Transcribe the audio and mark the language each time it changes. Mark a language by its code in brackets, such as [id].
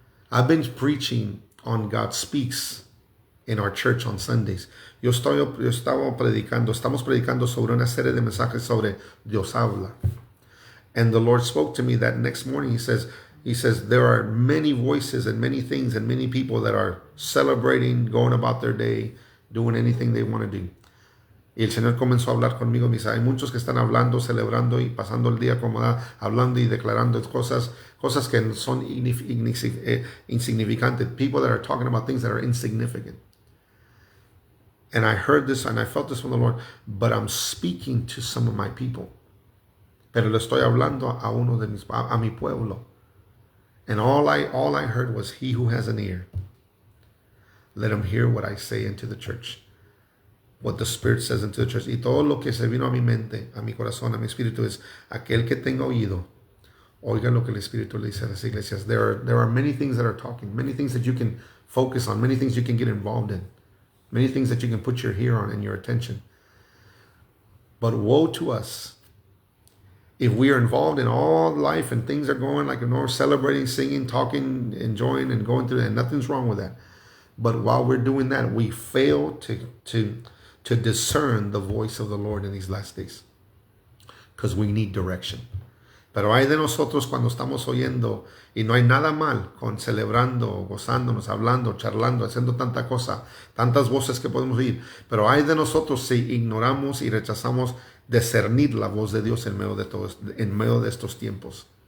[en] I've been preaching on God Speaks in our church on Sundays. [es] Estamos predicando sobre una serie de mensajes sobre Dios habla. [en] And the Lord spoke to me that next morning. He says, there are many voices and many things and many people that are celebrating, going about their day, doing anything they want to do. [es] Y el Señor comenzó a hablar conmigo. Me dice, hay muchos que están hablando, celebrando y pasando el día como hablando y declarando cosas que son insignificantes. [en] People that are talking about things that are insignificant. And I heard this and I felt this from the Lord, but I'm speaking to some of my people. [es] Pero le estoy hablando a mi pueblo. [en] And all I heard was, he who has an ear, let him hear what I say into the church. What the Spirit says into the church. [es] Y todo lo que se vino a mi mente, a mi corazón, a mi espíritu es, aquel que tenga oído, oiga lo que el Espíritu le dice a las iglesias. [en] There are many things that are talking, many things that you can focus on, many things you can get involved in, many things that you can put your ear on and your attention. But woe to us if we are involved in all life and things are going like we're celebrating, singing, talking, enjoying, and going through that, and nothing's wrong with that. But while we're doing that, we fail to discern the voice of the Lord in these last days, because we need direction. [es] Pero hay de nosotros cuando estamos oyendo, y no hay nada mal con celebrando, gozándonos, hablando, charlando, haciendo tanta cosa, tantas voces que podemos oír, pero hay de nosotros si ignoramos y rechazamos discernir la voz de Dios en medio de estos tiempos.